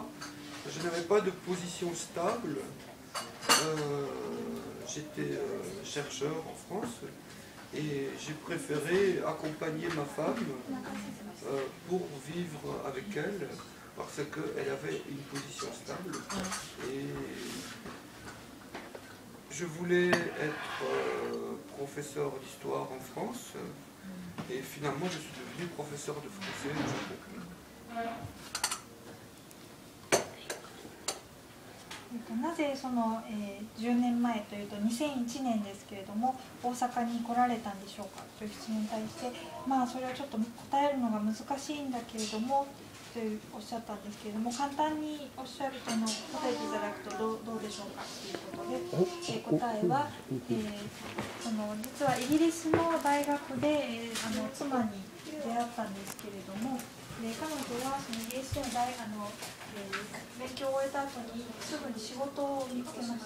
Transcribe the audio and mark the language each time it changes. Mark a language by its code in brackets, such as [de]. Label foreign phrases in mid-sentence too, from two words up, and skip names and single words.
[fr] Je n'avais pas de position stable. J'étais chercheur en France et j'ai préféré accompagner ma femme pour vivre avec elle parce qu'elle avait une position stable. Et je voulais être professeur d'histoire en France. Et finalement, je suis devenu professeur de français au Japon. [ja] なぜその、10年前というと2001年ですけれども大阪に来られたんでしょうかという質問に対して、それはちょっと答えるのが難しいんだけれどもとおっしゃったんですけれども、簡単におっしゃると答えていただくとどうでしょうかということで、答えは、実はイギリスの大学で、妻に出会ったんですけれども、彼女はそのイギリスでの勉強を終えた後にすぐに仕事を見つけました。